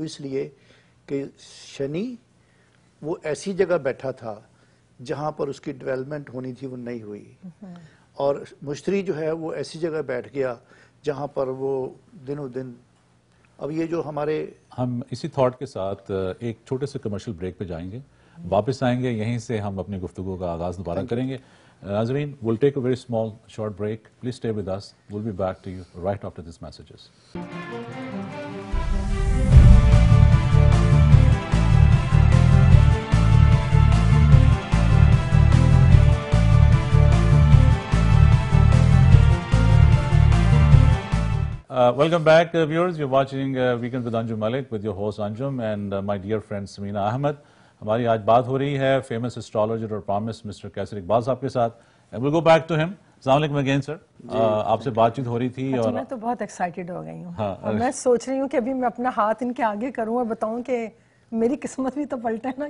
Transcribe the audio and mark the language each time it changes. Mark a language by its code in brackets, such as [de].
[ur] اس لیے کہ شنی وہ ایسی جگہ بیٹھا تھا جہاں پر اس کی ڈیولپمنٹ ہونی تھی وہ نہیں ہوئی, اور مشتری جو ہے وہ ایسی جگہ بیٹھ گیا جہاں پر وہ دنوں دن. اب یہ جو ہم اسی تھاٹ کے ساتھ ایک چھوٹے سے کمرشل بریک پہ جائیں گے, واپس آئیں گے, یہیں سے ہم اپنی گفتگو کا آغاز دوبارہ کریں گے. ناظرین, [en] we'll take a very small short break. Please stay with us. We'll be back to you right after these messages. Welcome back, viewers. You're watching Weekend with Anjum Malik with your host Anjum and my dear friend Samina Ahmed. [ur] ہماری آج بات ہو رہی ہے famous astrologer اور promise mister کیسر اقبال صاحب کے ساتھ. [en] We'll go back to him. [ur] السلام علیکم [en] Again sir. [ur] آپ سے بات چیت ہو رہی تھی, اور میں تو بہت ایکسائٹیڈ ہو گئی ہوں, اور میں سوچ رہی ہوں کہ ابھی میں اپنا ہاتھ ان کے آگے کروں اور بتاؤں کہ میری قسمت بھی تو پلٹے نا.